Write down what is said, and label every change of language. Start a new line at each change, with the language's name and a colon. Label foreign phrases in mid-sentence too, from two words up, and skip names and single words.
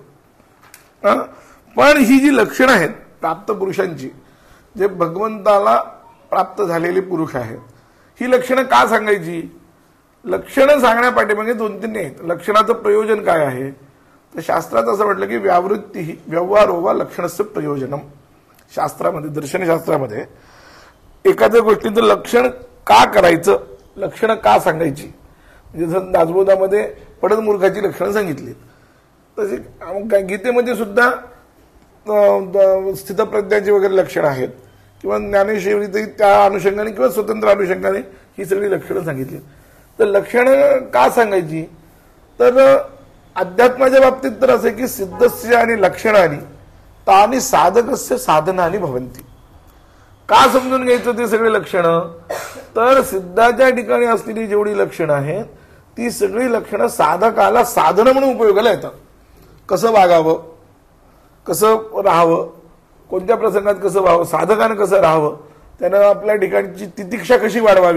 Marathi: पण ही जी लक्षणं आहेत प्राप्त पुरुषांची, जे भगवंताला प्राप्त झालेले पुरुष आहेत, ही लक्षणं का सांगायची. लक्षणं सांगण्यापाठी म्हणजे 2-3 आहेत. लक्षणाचं प्रयोजन काय आहे तर शास्त्रात असं म्हटलं की
Sanskrit: व्यावृत्ती ही व्यवहारो वा लक्षणस्य प्रयोजनम.
Marathi: शास्त्रामध्ये, दर्शनशास्त्रामध्ये एखाद्या गोष्टीचं लक्षण का करायचं, लक्षणं का सांगायची. म्हणजे जसं दासबोधामध्ये पडद मूर्खाची लक्षणं सांगितली, तसे गीतेमध्ये सुद्धा स्थितप्रज्ञाची वगैरे लक्षणं आहेत किंवा ज्ञानेश्वरीतही त्या अनुषंगाने किंवा स्वतंत्र अनुषंगाने ही सगळी लक्षणं सांगितली. तर लक्षणं का सांगायची तर अध्यात्माच्या बाबतीत तर असं की सिद्धस्य आणि लक्षणाने
Sanskrit: तानी साधकस्य साधनानी भवंती.
Marathi: का समजून घ्यायचं ते सगळे लक्षणं तर सिद्धाच्या ठिकाणी असलेली जेवढी लक्षणं आहेत ती सगळी लक्षणं साधकाला साधन म्हणून उपयोगाला येतात. कसं वागावं, कसं राहावं, कोणत्या प्रसंगात कसं व्हावं, साधकानं कसं राहावं, त्यानं आपल्या ठिकाणची तितिक्षा कशी वाढवावी.